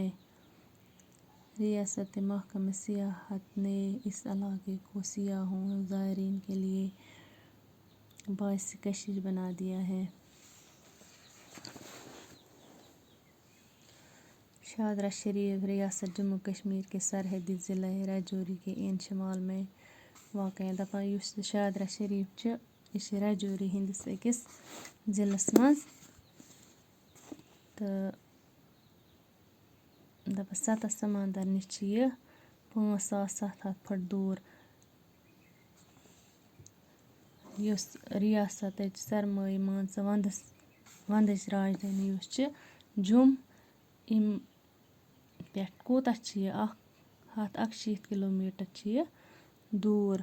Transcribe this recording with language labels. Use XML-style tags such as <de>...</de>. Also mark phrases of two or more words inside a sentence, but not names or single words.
<ur>ریاستی محکمہ سیاحت نے اس علاقے کو سیاحوں اور زائرین کے لیے باعث کشش بنا دیا ہے. شاہدرہ شریف ریاست جموں کشمیر کے سرحدی ضلع راجوری کے عین شمال میں واقع ہے.</ur> <ks>دپان یُس شاہدرہ شریف چھُ یہِ چھِ راجوری ہٕنٛدِس أکِس ضلعس منٛز تہٕ دَپان سطح سمندر نِش چھِ یہِ 5700 فٹ دوٗر. یُس ریاستٕچ سرمٲیی مان ژٕ وندٕچ راجدھانی یُس چھِ جوٚم اَمہِ پٮ۪ٹھ کوٗتاہ چھِ یہِ 161 کلوٗمیٹر چھِ یہِ دوٗر.</ks>